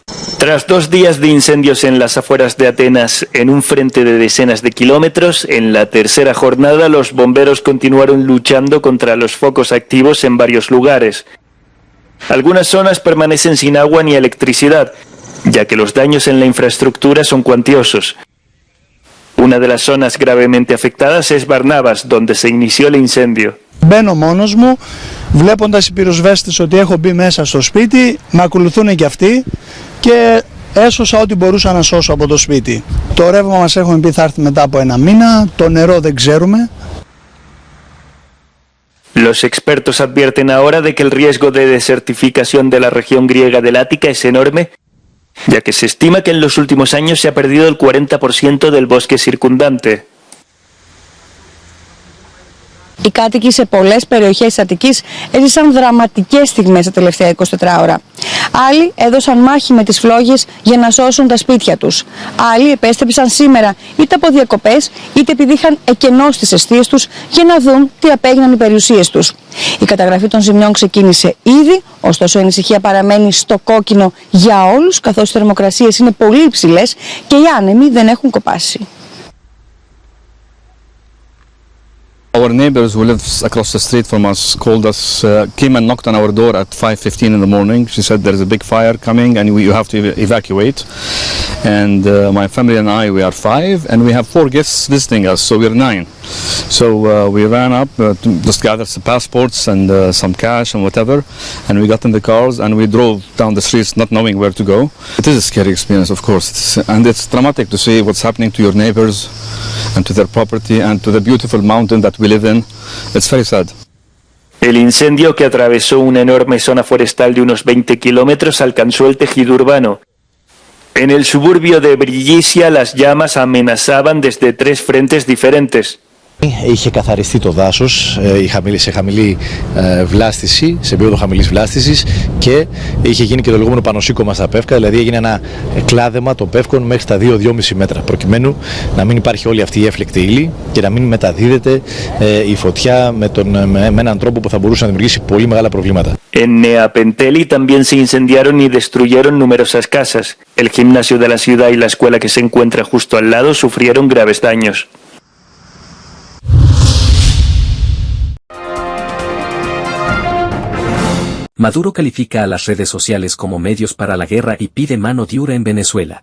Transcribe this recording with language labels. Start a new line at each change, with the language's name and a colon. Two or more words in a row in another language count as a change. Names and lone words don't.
Spanish: Tras 2 días de incendios en las afueras de Atenas, en un frente de decenas de kilómetros, en la tercera jornada los bomberos continuaron luchando contra los focos activos en varios lugares. Algunas zonas permanecen sin agua ni electricidad, ya que los daños en la infraestructura son cuantiosos. Una de las zonas gravemente afectadas es Barnabas, donde se inició el incendio.
Greek: Μπαίνω μόνος μου, βλέποντας οι πυροσβέστες ότι έχω μπει μέσα στο σπίτι, με ακολουθούν και αυτοί και έσωσα ό,τι μπορούσα να σώσω από το σπίτι. Το ρεύμα μας έχουμε πει θα έρθει μετά από 1 μήνα, το νερό δεν ξέρουμε.
Spanish: Los expertos advierten ahora de que el riesgo de desertificación de la región griega del Ática es enorme, ya que se estima que en los últimos años se ha perdido el 40% del bosque circundante.
Greek: Οι κάτοικοι σε πολλές περιοχές της Αττικής έζησαν δραματικές στιγμές τα τελευταία 24 ώρα. Άλλοι έδωσαν μάχη με τις φλόγες για να σώσουν τα σπίτια τους. Άλλοι επέστρεψαν σήμερα είτε από διακοπές είτε επειδή είχαν εκενώσει τις εστίες τους για να δουν τι απέγιναν οι περιουσίες τους. Η καταγραφή των ζημιών ξεκίνησε ήδη, ωστόσο η ανησυχία παραμένει στο κόκκινο για όλους, καθώς οι θερμοκρασίες είναι πολύ υψηλές και οι άνεμοι δεν έχουν κοπάσει.
English: Our neighbors who live across the street from us called us, came and knocked on our door at 5:15 in the morning. She said there's a big fire coming and you have to evacuate. And my family and I, we are 5 and we have 4 guests visiting us, so we're 9. So we ran up to just gather some passports and some cash and whatever, and we got in the cars and we drove down the streets not knowing where to go. It is a scary experience, of course, and it's dramatic to see what's happening to your neighbors and to their property and to the beautiful mountain that we live in. It's very sad.
Spanish: El incendio, que atravesó una enorme zona forestal de unos 20 kilómetros, alcanzó el tejido urbano. En el suburbio de Brillisia las llamas amenazaban desde 3 frentes diferentes.
Greek: Είχε καθαριστεί το δάσος σε χαμηλή βλάστηση, σε επίπεδο χαμηλής βλάστησης και είχε γίνει και το λεγόμενο πανοσύκωμα στα πεύκα, δηλαδή έγινε ένα κλάδεμα των πεύκων μέχρι τα 2-2,5 μέτρα, προκειμένου να μην υπάρχει όλη αυτή η έφλεκτη ύλη και να μην μεταδίδεται η φωτιά με έναν τρόπο που θα μπορούσε να δημιουργήσει πολύ μεγάλα προβλήματα.
Spanish: En Neapenteli también se incendiaron y destruyeron numerosas casas. El gimnasio de la ciudad y la escuela que se encuentra justo al lado sufrieron graves daños. Maduro califica a las redes sociales como medios para la guerra y pide mano dura en Venezuela.